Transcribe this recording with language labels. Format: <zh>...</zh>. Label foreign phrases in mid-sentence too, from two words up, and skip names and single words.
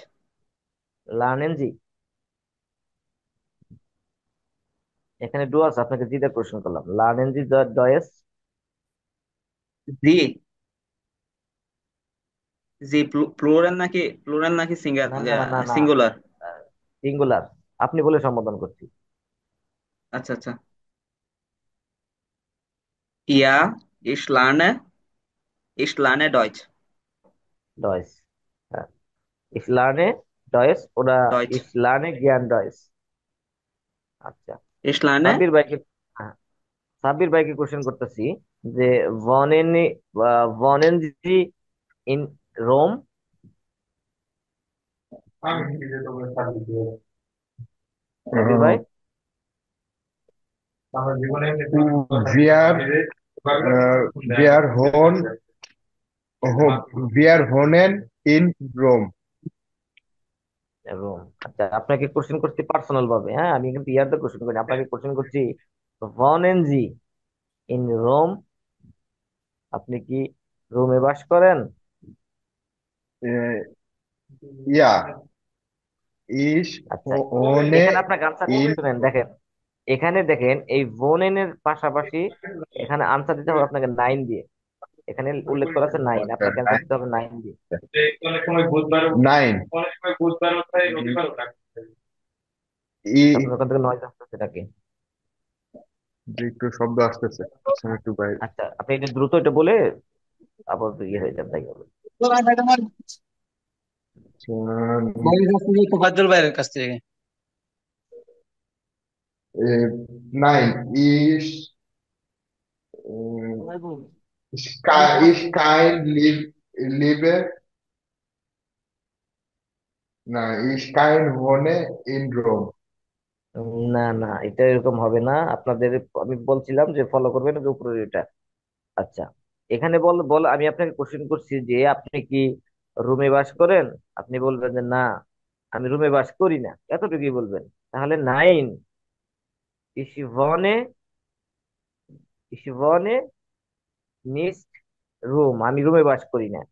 <de>Lernen Sie,</de> <bn>এখানে ডু আছে, আপনাকে জিটা কোশ্চেন করলাম।</bn> <de>Lernen Sie Deutsch.</de> <bn>জি। জি প্লুরাল নাকি সিঙ্গার, না না না না না, সিঙ্গুলার? সিঙ্গুলার। আপনি বলে সম্বোধন করছি। আচ্ছা আচ্ছা।</bn> <de>Ja, ich lerne Deutsch. ডয়েস, হ্যাঁ। Ich lerne Deutsch oder Deutsch. ich lerne gern Deutsch। আচ্ছা, Ich lerne</de> <bn>সাব্বির ভাইকে, হ্যাঁ, সাব্বির ভাইকে কোশ্চেন করতেছি যে</bn> <de>wohnen wohnen Sie in Rome?</de> <bn>সাব্বির ভাই,</bn> <de>Wir, wir wir wohnen in Rom.</de> <bn>রোম। আচ্ছা, আপনাকে কোশ্চেন করছি পার্সোনাল ভাবে, হ্যাঁ, আমি কিন্তু ইয়ারটা কোশ্চেন করি, আপনাকে কোশ্চেন করছি</bn> <de>wohnen Sie in Rome?</de> <bn>আপনি কি রোমে বাস করেন?</bn> <de>Äh, ja, ich</de> <bn>আচ্ছা, এখানে</bn> <de>wohne</de> <bn>আপনাকে আনসার,</bn> <de>in</de> <bn>শুনেন দেখেন, এখানে দেখেন এই ভোনেনের পাশাপাশি এখানে আনসার দিতে হবে আপনাকে নাইন দিয়ে। এখানে উল্লেখ করা আছে নাইন, আপনাকে অ্যান্সার দিতে হবে নাইন দিয়ে। Nein. আপনার ওখান থেকে নয় আসতেছে নাকি? যে একটু শব্দ আসতেছে, আমি একটু বাইরে। আচ্ছা, আপনি এটা দ্রুত এটা বলে আবার ইয়ে হয়ে যান, তাই হবে। তোফাজ্জল ভাইয়ের কাছ থেকে।</bn> <de>Nein, ich kein lebe, nein, ich kein wohne in Rom.</de> <bn>না না, এটা এরকম হবে না আপনাদের। আমি বলছিলাম যে ফলো করবেন যে উপরের এটা। আচ্ছা, এখানে বল বল আমি আপনাকে কোশ্চেন করছি যে আপনি কি রুমে বাস করেন? আপনি বলবেন যে না, আমি রুমে বাস করি না, এতটুকুই বলবেন। তাহলে</bn> <de>Nein, ich wohne, ich wohne nicht Rom,</de> <bn>আমি রুমে বাস করি না।</bn>